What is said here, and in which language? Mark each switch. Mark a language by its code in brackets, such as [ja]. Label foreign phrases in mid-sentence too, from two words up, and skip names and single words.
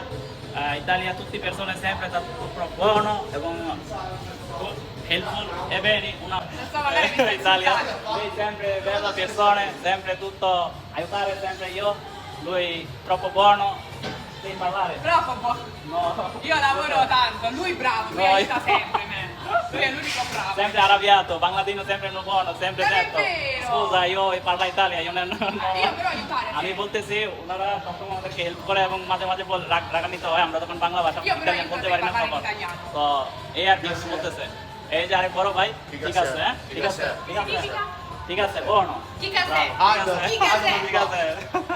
[it] Italia tutte persone sempre da tutto buono e con helpful e bene una Italia lui sempre bella persone sempre tutto aiutare sempre io lui troppo buono devi parlare Troppo buono. no Io lavoro tanto, lui bravo, lui No, aiuta io- sempre me. Lui è l'unico bravo. sempre arrabbiato bangladino sempre non buono sempre Non è detto vero. scusa io parlo Italia io non Io però aiutare [bn] আমি [it] te. [bn] বলতেছি ওনারা সবসময় আমাদেরকে হেল্প করে এবং মাঝে মাঝে রাগান্বিত হয় আমরা তখন বাংলা ভাষা [it] Io però [bn] ইতালিয়ান [it] aiuto [bn] বলতে [it] te [bn] পারি [it] a [bn] না [it] parlare in [bn] তখন [it] italiano. [bn] তো এই আর কি বলতেছে এই যে আরেক বড় ভাই ঠিক ঠিক আছে, আছে হ্যাঁ ঠিক আছে ঠিক আছে [it] Significa? [bn] ঠিক আছে বড় [it] Chi casè? Aldo, Chi casè? [bn] ঠিক আছে